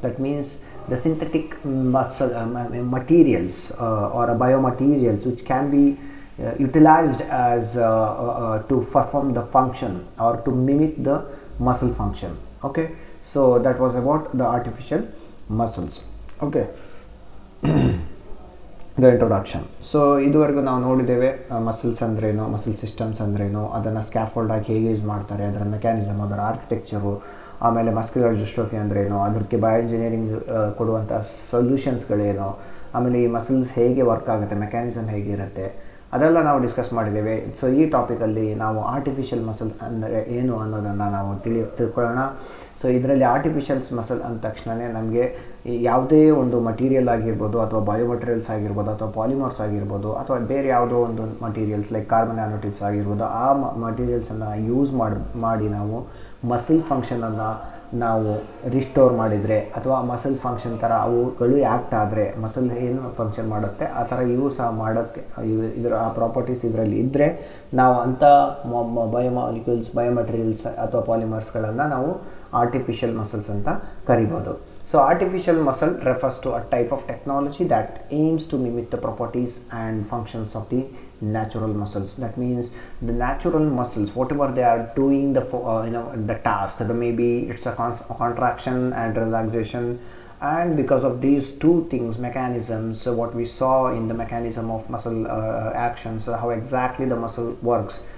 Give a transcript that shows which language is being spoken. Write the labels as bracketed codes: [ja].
[en] That means the synthetic muscle materials or biomaterials which can be utilized as to perform the function or to mimic the muscle function. Okay, so that was about the artificial muscles. Okay. The introduction. [kn] So ಇದುವರೆಗೂ ನಾವು ನೋಡಿದ್ದೇವೆ muscles ಅಂದ್ರೇನು, muscle systems ಅಂದ್ರೇನು, ಅದನ್ನು scaffold ಆಗಿ ಹೇಗೆ use ಮಾಡ್ತಾರೆ, ಅದರ ಮೆಕ್ಯಾನಿಸಮ್, ಅದರ ಆರ್ಕಿಟೆಕ್ಚರು, ಆಮೇಲೆ ಮಸ್ಕ್ಯುಲರ್ ಡಿಸ್ಟ್ರೋಫಿ ಅಂದ್ರೇನು, ಅದಕ್ಕೆ ಬಯೋಇಂಜಿನಿಯರಿಂಗ್ ಕೊಡುವಂಥ ಸೊಲ್ಯೂಷನ್ಸ್ಗಳೇನು, ಆಮೇಲೆ ಈ ಮಸಲ್ಸ್ ಹೇಗೆ ವರ್ಕ್ ಆಗುತ್ತೆ, ಮೆಕ್ಯಾನಿಸಮ್ ಹೇಗಿರುತ್ತೆ, ಅದೆಲ್ಲ ನಾವು ಡಿಸ್ಕಸ್ ಮಾಡಿದ್ದೇವೆ. ಸೊ ಈ ಟಾಪಿಕಲ್ಲಿ ನಾವು ಆರ್ಟಿಫಿಷಿಯಲ್ ಮಸಲ್ ಅಂದರೆ ಏನು ಅನ್ನೋದನ್ನು ನಾವು ತಿಳ್ಕೊಳ್ಳೋಣ. ಸೊ ಇದರಲ್ಲಿ ಆರ್ಟಿಫಿಷಿಯಲ್ಸ್ ಮಸಲ್ ಅಂದ ತಕ್ಷಣವೇ ನಮಗೆ ಯಾವುದೇ ಒಂದು ಮಟೀರಿಯಲ್ ಆಗಿರ್ಬೋದು, ಅಥವಾ ಬಯೋಮಟೀರಿಯಲ್ಸ್ ಆಗಿರ್ಬೋದು, ಅಥವಾ ಪಾಲಿಮರ್ಸ್ ಆಗಿರ್ಬೋದು, ಅಥವಾ ಬೇರೆ ಯಾವುದೋ ಒಂದು ಮಟೀರಿಯಲ್ಸ್ ಲೈಕ್ ಕಾರ್ಬನ್ ನ್ಯಾನೋಟ್ಯೂಬ್ಸ್ ಆಗಿರ್ಬೋದು, ಆ ಮಟೀರಿಯಲ್ಸನ್ನು ಯೂಸ್ ಮಾಡಿ ನಾವು ಮಸಲ್ ಫಂಕ್ಷನನ್ನು ನಾವು ರಿಸ್ಟೋರ್ ಮಾಡಿದರೆ, ಅಥವಾ ಮಸಲ್ ಫಂಕ್ಷನ್ ಥರ ಅವುಗಳು ಆ್ಯಕ್ಟ್ ಆದರೆ ಮಸಲ್ ಏನು ಫಂಕ್ಷನ್ ಮಾಡುತ್ತೆ ಆ ಥರ ಇವು ಸಹ ಮಾಡೋಕ್ಕೆ ಇದರ ಆ ಪ್ರಾಪರ್ಟೀಸ್ ಇದರಲ್ಲಿ ಇದ್ದರೆ ನಾವು ಅಂಥ ಬಯೋಮಾಲಿಕ್ಯೂಲ್ಸ್, ಬಯೋಮೆಟೀರಿಯಲ್ಸ್ ಅಥವಾ ಪಾಲಿಮರ್ಸ್ಗಳನ್ನು ನಾವು ಆರ್ಟಿಫಿಷಿಯಲ್ ಮಸಲ್ಸ್ ಅಂತ ಕರಿಬೋದು. [en] So artificial muscle refers to a type of technology that aims to mimic the properties and functions of the natural muscles. That means the natural muscles, whatever they are doing the task, maybe it's a contraction and relaxation, and because of these two things, mechanisms, what we saw in the mechanism of muscle actions, how exactly the muscle works.